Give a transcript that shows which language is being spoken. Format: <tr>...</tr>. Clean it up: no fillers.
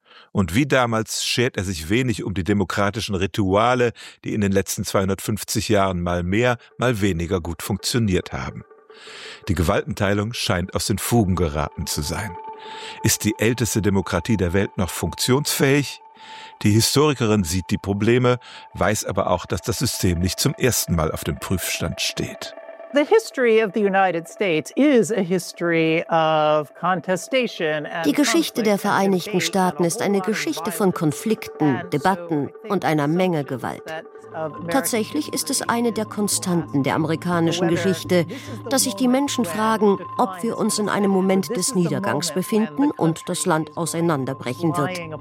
<de>Und wie damals schert er sich wenig um die demokratischen Rituale, die in den letzten 250 Jahren mal mehr, mal weniger gut funktioniert haben. Die Gewaltenteilung scheint aus den Fugen geraten zu sein. Ist die älteste Demokratie der Welt noch funktionsfähig? Die Historikerin sieht die Probleme, weiß aber auch, dass das System nicht zum ersten Mal auf dem Prüfstand steht.</de> <en>The history of the United States is a history of contestation.</en> <de>Die Geschichte der Vereinigten Staaten ist eine Geschichte von Konflikten, Debatten und einer Menge Gewalt. Tatsächlich ist es eine der Konstanten der amerikanischen Geschichte, dass sich die Menschen fragen, ob wir uns in einem Moment des Niedergangs befinden und das Land auseinanderbrechen wird.</de>